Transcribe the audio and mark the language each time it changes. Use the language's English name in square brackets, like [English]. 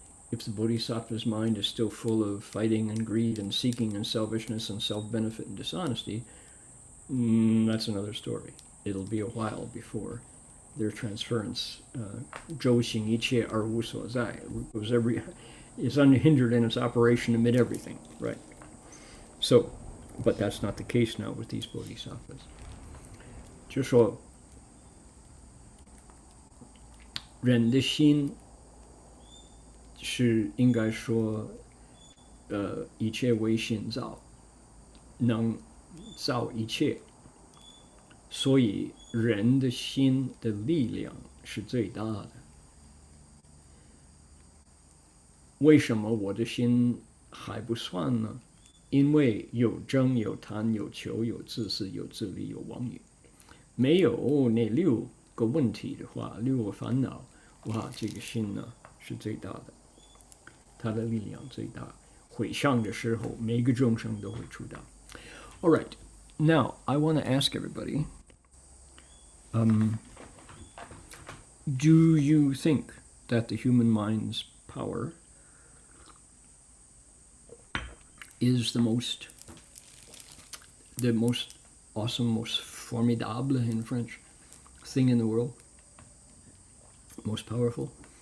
[English] If the bodhisattva's mind is still full of fighting and greed and seeking and selfishness and self-benefit and dishonesty, that's another story. It'll be a while before their transference, [Chinese] 周行一切而无所在, [English] is unhindered in its operation amid everything, right? So, but that's not the case now with these bodhisattvas. [Chinese] 就说人的心是应该说，一切为心造，能造一切，所以人的心的力量是最大的。为什么我的心还不算呢？因为有争、有贪、有求、有自私、有自利、有妄语。没有那6个问题的话，6个烦恼，哇，这个心呢是最大的，它的力量最大。回向的时候，每个众生都会出道。 [English] All right, now I want to ask everybody, do you think that the human mind's power is the most awesome, most formidable in French thing in the world? Most powerful?